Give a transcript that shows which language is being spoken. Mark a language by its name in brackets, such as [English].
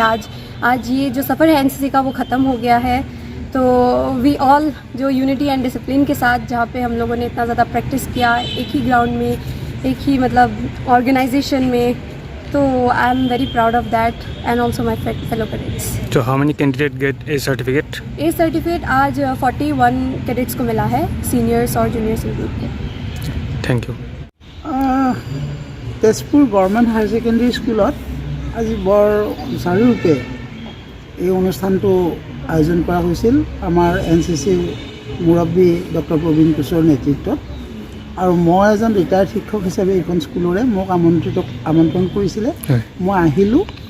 [Hindi] आज ये जो सफ़र है एनसीसी का वो ख़त्म हो गया है। तो वी ऑल जो यूनिटी एंड डिसिप्लिन के साथ जहाँ पे हम लोगों ने इतना ज़्यादा प्रैक्टिस किया, एक ही ग्राउंड में, एक ही मतलब ऑर्गेनाइजेशन में, तो [English] I am very proud of that and also my fellow cadets. So how many candidates get a certificate? [Hindi] ये सर्टिफिकेट आज 41 कैडेट्स को मिला है, सीनियर्स और जूनियर्स ग्रुप को। [English] Thank you. [Assamese] Tezpur government higher secondary স্কুলত আজি বৰ সুচাৰুৰূপে এই অনুষ্ঠানটো আয়োজন কৰা হৈছিল আমাৰ এনচিচিৰ মুৰব্বী ডক্টৰ প্ৰবীণ কোচৰ নেতৃত্বত। আৰু মই এজন ৰিটায়াৰ্ড শিক্ষক হিচাপে এইখন স্কুলৰে মোক আমন্ত্ৰণ কৰিছিলে, মই আহিলোঁ।